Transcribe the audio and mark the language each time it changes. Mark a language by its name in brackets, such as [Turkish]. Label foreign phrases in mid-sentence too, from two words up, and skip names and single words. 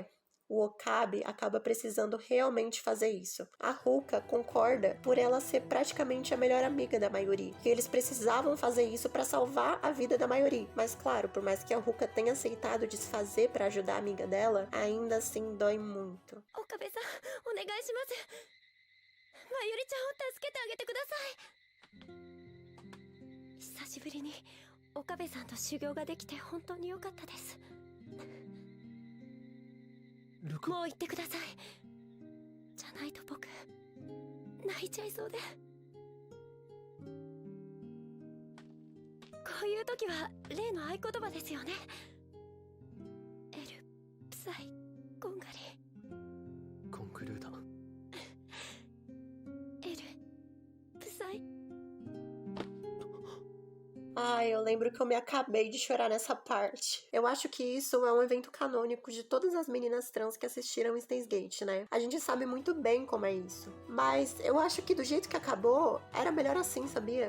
[Portuguese] O Okabe acaba precisando realmente fazer isso. A Ruka concorda por ela ser praticamente a melhor amiga da Mayuri, e eles precisavam fazer isso para salvar a vida da Mayuri. Mas claro, por mais que a Ruka tenha aceitado desfazer para ajudar a amiga dela, ainda assim dói muito. [Japanese] 岡部さん、お願いします。まゆりちゃんを助けてあげてください. 久しぶりに岡部さんと修行ができて本当に良かったです。もう言ってください。じゃないと僕泣いちゃいそうで。こういう時は例の合言葉ですよね。エルプサイコンガリコンクルーダエルプサイ。 [Portuguese] Ai, eu lembro que eu me acabei de chorar nessa parte. Eu acho que isso é um evento canônico de todas as meninas trans que assistiram Steins Gate, né? A gente sabe muito bem como é isso. Mas eu acho que do jeito que acabou, era melhor assim, sabia?